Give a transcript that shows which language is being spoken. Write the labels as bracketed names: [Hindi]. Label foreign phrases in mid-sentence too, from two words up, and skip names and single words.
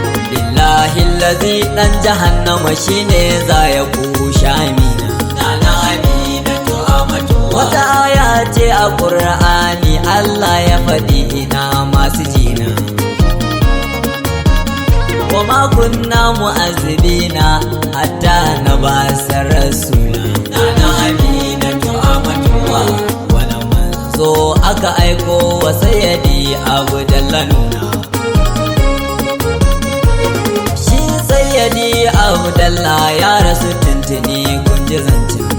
[Arabic] بالله الذي, [Hausa] ɗan jahannama shine za ya kushe Amina. Nana Aminatu Amatullah. Wata aya ce a Qur'ani, Allah ya faɗi, ina masu jina. [Arabic] وما كنا معذبين حتى نبعث رسولا. [Hausa] Nana Aminatu Amatullah. Wani manzo aka aiko wa Sayyidi Abdallah nuna. Shi Sayyidi Abdallah ya rasu tuntuni, kun ji zancen.